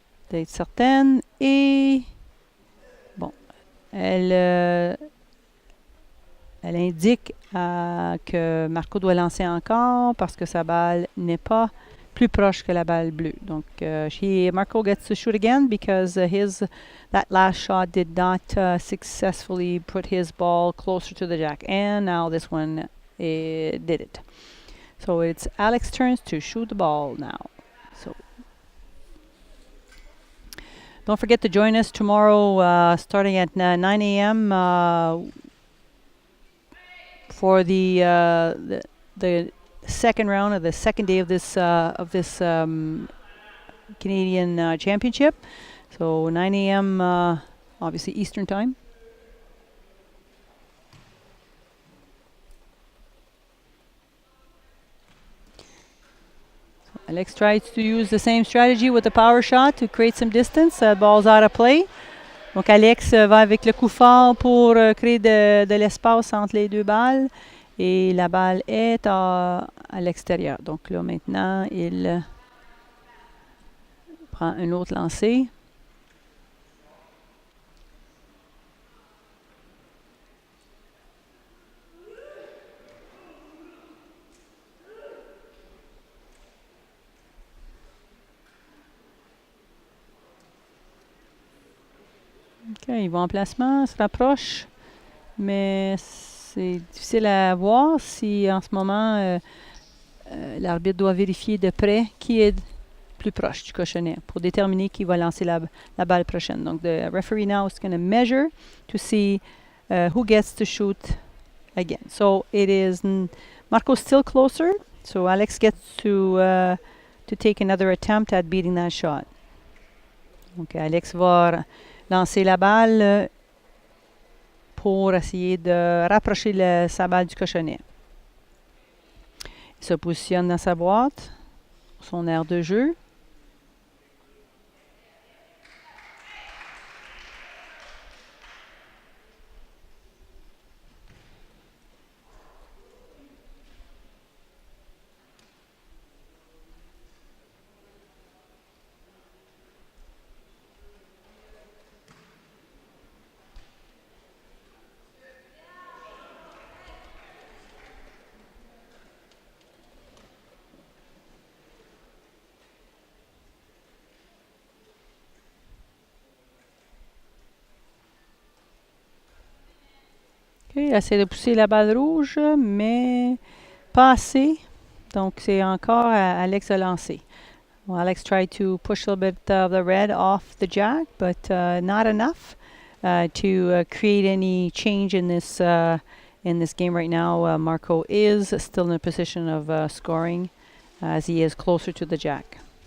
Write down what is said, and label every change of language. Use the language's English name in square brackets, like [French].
[French] d'être certaine. Et bon, elle indique que Marco doit lancer encore parce que sa balle n'est pas plus proche que la balle bleue. [English] Donc, Marco gets to shoot again because that last shot did not successfully put his ball closer to the jack. And now this one did it. So it's Alex's turn to shoot the ball now. So don't forget to join us tomorrow starting at 9 a.m. For the second round of the second day of this Canadian Championship. So 9 a.m. Obviously Eastern time. So Alex tries to use the same strategy with the power shot to create some distance. Ball's out of play. [French] Donc Alex va avec le coup fort pour créer de l'espace entre les deux balles. Et la balle est à l'extérieur. Donc là, maintenant, il prend un autre lancer. OK, il va en placement, se rapproche. Mais c'est difficile à voir si en ce moment l'arbitre doit vérifier de près qui est plus proche du cochonnet pour déterminer qui va lancer la balle prochaine. [English] Donc, the referee now is going to measure to see who gets to shoot again. So, it is Marco's still closer. So, Alex gets to take another attempt at beating that shot. [French] Donc, Alex va lancer la balle pour essayer de rapprocher sa balle du cochonnet. Il se positionne dans sa boîte, son aire de jeu. Il essaie de pousser la balle rouge, mais pas assez. Donc, c'est encore à Alex de lancer. [English] Well, Alex tried to push a little bit of the red off the jack, but not enough to create any change in this game right now. Marco is still in a position of scoring as he is closer to the jack.